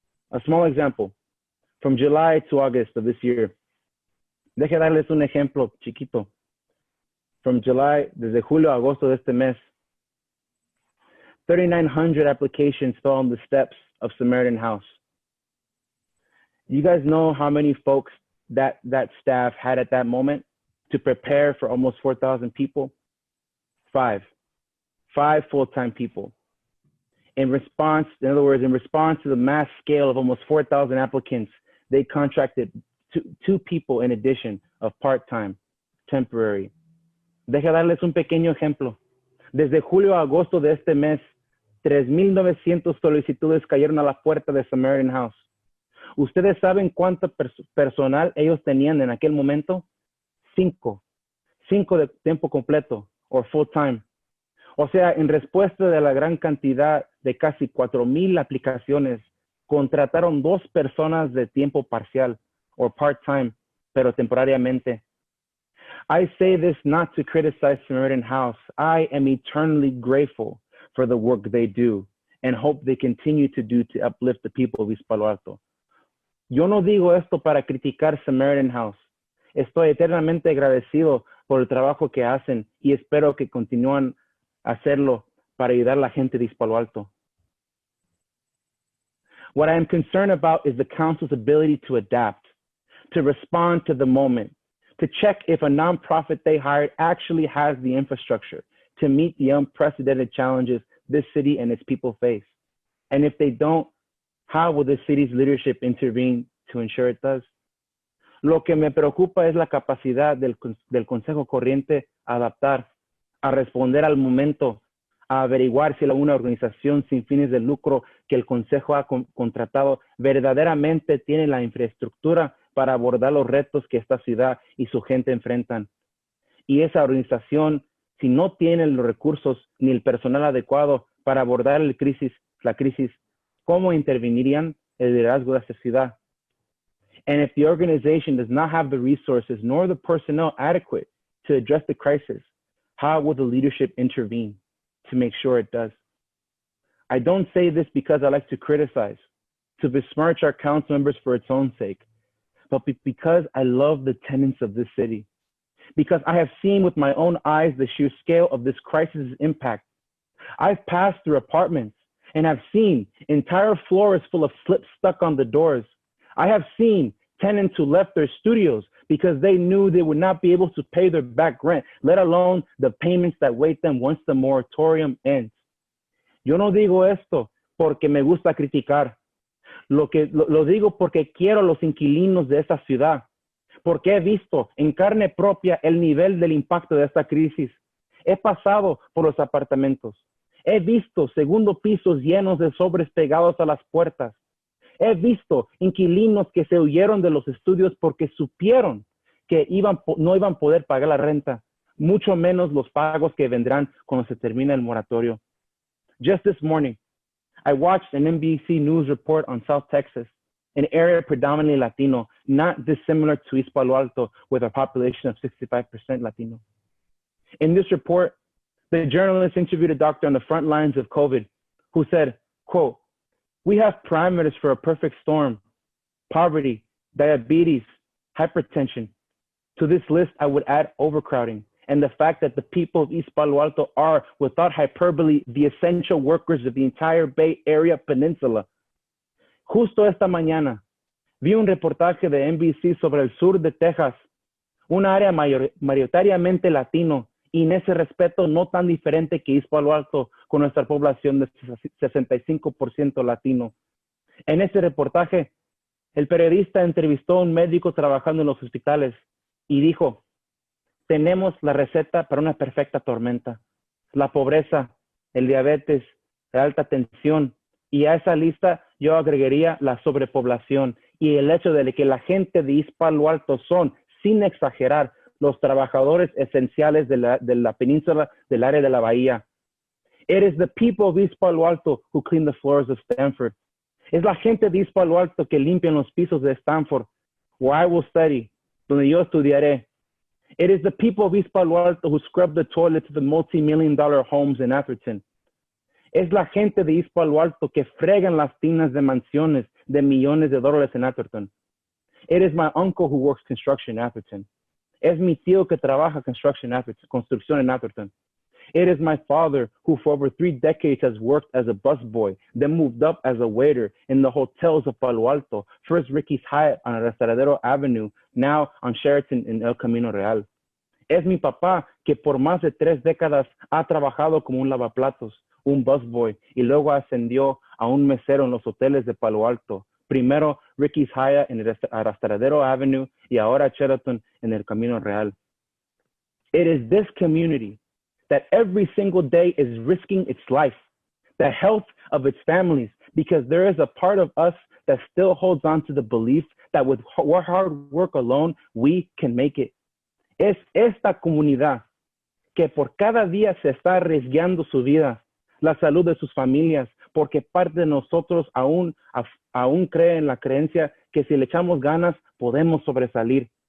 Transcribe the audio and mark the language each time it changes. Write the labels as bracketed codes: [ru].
[en] A small example, from July to August of this year. [es] Deje darles un ejemplo chiquito. [en] from July, [es] desde julio a agosto de este mes, [en] 3,900 applications fell on the steps of Samaritan House. You guys know how many folks that staff had at that moment to prepare for almost 4,000 people? Five full-time people. In other words, in response to the mass scale of almost 4,000 applicants, they contracted two people in addition of part-time, temporary. [es] Deja darles un pequeño ejemplo. Desde julio a agosto de este mes, 3,900 solicitudes cayeron a la puerta de Samaritan House. ¿Ustedes saben cuánto personal ellos tenían en aquel momento? 5 de tiempo completo o full-time. O sea, en respuesta de la gran cantidad de casi 4,000 aplicaciones, contrataron 2 personas de tiempo parcial o part-time, pero temporariamente. [en] I say this not to criticize Samaritan House. I am eternally grateful for the work they do and hope they continue to do to uplift the people of East Palo Alto. [es] Yo no digo esto para criticar Samaritan House. Estoy eternamente agradecido por el trabajo que hacen y espero que continúen a hacerlo para ayudar a la gente de East Palo Alto. [en] What I am concerned about is the council's ability to adapt, to respond to the moment, to check if a nonprofit they hired actually has the infrastructure to meet the unprecedented challenges this city and its people face. And if they don't, how will the city's leadership intervene to ensure it does? [es] Lo que me preocupa es la capacidad del Consejo Corriente a adaptar, a responder al momento, a averiguar si una organización sin fines de lucro que el Consejo ha contratado verdaderamente tiene la infraestructura para abordar los retos que esta ciudad y su gente enfrentan. Y esa organización, si no tiene los recursos ni el personal adecuado para abordar la crisis, ¿cómo intervenirían el liderazgo de esta ciudad? [en] And if the organization does not have the resources nor the personnel adequate to address the crisis, how will the leadership intervene to make sure it does? I don't say this because I like to criticize, to besmirch our council members for its own sake, but because I love the tenants of this city, because I have seen with my own eyes the sheer scale of this crisis' impact. I've passed through apartments and have seen entire floors full of slips stuck on the doors. I have seen tenants who left their studios because they knew they would not be able to pay their back rent, let alone the payments that wait them once the moratorium ends. [es] Yo no digo esto porque me gusta criticar. Lo digo porque quiero a los inquilinos de esta ciudad, porque he visto en carne propia el nivel del impacto de esta crisis. He pasado por los apartamentos. He visto segundo pisos llenos de sobres pegados a las puertas. He visto inquilinos que se huyeron de los estudios porque supieron que no iban a poder pagar la renta, mucho menos los pagos que vendrán cuando se termine el moratorio. [en] Just this morning, I watched an NBC News report on South Texas, an area predominantly Latino, not dissimilar to East Palo Alto with a population of 65% Latino. In this report, the journalist interviewed a doctor on the front lines of COVID who said, quote, "We have parameters for a perfect storm: poverty, diabetes, hypertension. To this list, I would add overcrowding and the fact that the people of East Palo Alto are, without hyperbole, the essential workers of the entire Bay Area Peninsula." [es] Justo esta mañana, vi un reportaje de NBC sobre el sur de Texas, un área mayoritariamente latino, y en ese respeto no tan diferente que East Palo Alto, con nuestra población de 65% latino. En ese reportaje, el periodista entrevistó a un médico trabajando en los hospitales y dijo: "Tenemos la receta para una perfecta tormenta: la pobreza, el diabetes, la alta tensión, y a esa lista yo agregaría la sobrepoblación y el hecho de que la gente de East Palo Alto son, sin exagerar, los trabajadores esenciales de la península del área de la bahía. [en] It is the people of East Palo Alto who clean the floors of Stanford. [es] Es la gente de East Palo Alto que limpian los pisos de Stanford, [en] where I will study, [es] donde yo estudiaré. [en] It is the people of East Palo Alto who scrub the toilets of the multi-million-dollar homes in Atherton. [es] Es la gente de East Palo Alto que fregan las tinas de mansiones de millones de dólares en Atherton. [en] It is my uncle who works construction in Atherton. [es] Es mi tío que trabaja construction en Atherton. [en] It is my father who for over 3 decades has worked as a busboy, then moved up as a waiter in the hotels of Palo Alto, first Ricky's Hyatt on Restauradero Avenue, now on Sheraton in El Camino Real. [es] Es mi papá que por más de 3 décadas ha trabajado como un lavaplatos, un busboy, y luego ascendió a un mesero en los hoteles de Palo Alto. Primero Ricky's Hyatt en Restauradero Avenue y ahora Sheraton en El Camino Real. [en] It is this community that every single day is risking its life, the health of its families, because there is a part of us that still holds on to the belief that with hard work alone, we can make it. [es] Es esta comunidad que por cada día se está arriesgando su vida, la salud de sus familias, porque parte de nosotros aún cree en la creencia que si le echamos ganas, podemos sobresalir.